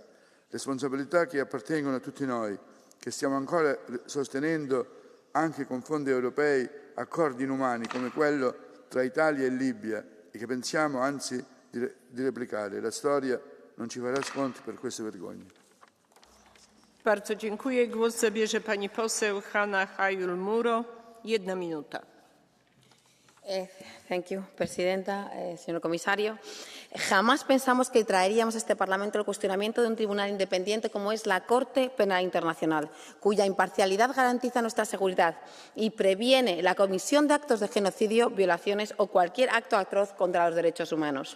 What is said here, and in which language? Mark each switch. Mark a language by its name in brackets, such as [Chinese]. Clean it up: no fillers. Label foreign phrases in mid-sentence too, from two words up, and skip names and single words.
[Italian] Responsabilità che appartengono a tutti noi, che stiamo ancora sostenendo anche con fondi europei accordi inumani come quello tra Italia e Libia e che pensiamo anzi di replicare. La storia non ci farà sconti per queste vergogne. [Polish] Bardzo dziękuję. Głos zabierze pani poseł Hanna Hayul-Muro. 1 minuta. [English] Thank you, [Spanish] Presidenta, señor Comisario. Jamás pensamos que traeríamos a este Parlamento el cuestionamiento de un tribunal independiente como es la Corte Penal Internacional, cuya imparcialidad garantiza nuestra seguridad y previene la comisión de actos de genocidio, violaciones o cualquier acto atroz contra los derechos humanos.